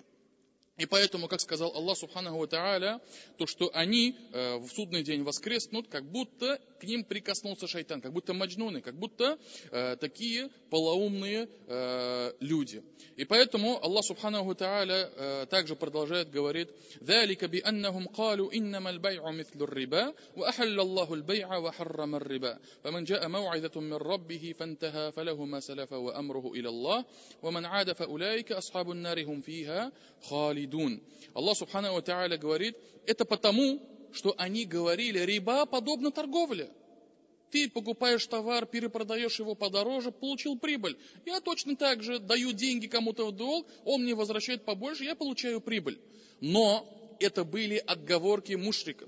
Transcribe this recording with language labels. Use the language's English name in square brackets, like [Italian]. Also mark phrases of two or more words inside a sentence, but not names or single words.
[Russian] И поэтому, как сказал [Arabic] الله سبحانه وتعالى, [Russian] что они в судный день воскреснут, как будто к ним прикоснулся шайтан, как будто маджнуны, как будто такие полоумные люди. И поэтому [Arabic] الله سبحانه وتعالى [Russian] также продолжает говорить: [Arabic] «ذَلِكَ بِأَنَّهُمْ قَالُوا إِنَّمَا الْبَيْعُ مِثْلُ الرِّبَا وَأَحَلَّ اللَّهُ الْبَيْعَ وَحَرَّمَ الرِّبَا فَمَنْ جَاءَ مَوْعِظَةٌ مِّن رَّبِّهِ فَانْتَهَى فَلَهُ مَا سَلَفَ وَأَمْرُهُ إِلَى اللَّهِ وَمَنْ عَادَ فَأُولَٰئِكَ أَصْحَابُ النَّارِ هُمْ فِيهَا خَالِدُونَ». الله سبحانه وتعالى [Russian] говорит, это потому, что они говорили, риба подобно торговле. Ты покупаешь товар, перепродаешь его подороже, получил прибыль. Я точно так же даю деньги кому-то в долг, он мне возвращает побольше, я получаю прибыль. Но это были отговорки мушриков.